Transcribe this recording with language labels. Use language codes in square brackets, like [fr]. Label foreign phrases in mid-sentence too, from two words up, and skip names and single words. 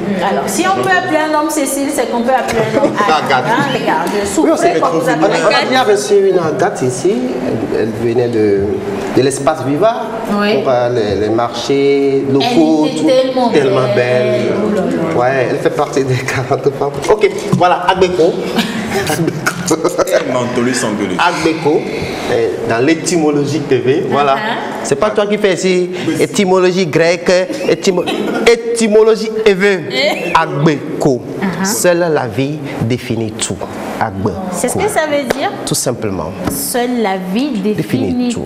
[fr] Alors, si on peut appeler un homme Cécile, c'est qu'on peut appeler un homme Agathe. Hein, les gars, je Oui, souffrais quand vous on appelez a bien reçu une Agathe ici. Elle venait de l'espace Viva Oui. pour les marchés locaux. Elle était tellement belle. Oh là là. Ouais, elle fait partie des 40 femmes. Ok, voilà, Agbeko. Mantolé sanguelé. Agbeko, dans l'étymologie TV, voilà. C'est pas toi qui fais ici, étymologie grecque, étymologie éve. Agbeko. Seule la vie définit tout. Agbeko. C'est ce que ça veut dire? Tout simplement. Seule la vie définit tout.